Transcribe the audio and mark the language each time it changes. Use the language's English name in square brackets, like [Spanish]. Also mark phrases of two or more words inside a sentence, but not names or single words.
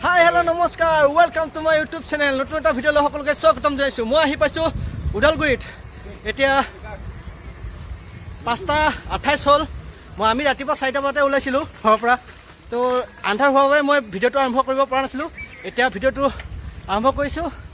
[Assamese] हेलो नमस्कार [English] welcome to my YouTube channel [Assamese] नतुन এটা ভিডিও লৈ সকলোকে স্বাগতম জনাইছো মই আহি পাইছো উদালগুৰিত এতিয়া 5:28 হ'ল মই আমি ৰাতিপুৱা 4টা বজাতে ওলাইছিলো ঘৰৰ পৰা তো আন্ধাৰ হোৱাৰ বাবে মই ভিডিওটো আৰম্ভ কৰিব পৰা নাছিলো এতিয়া ভিডিওটো আৰম্ভ কৰিছো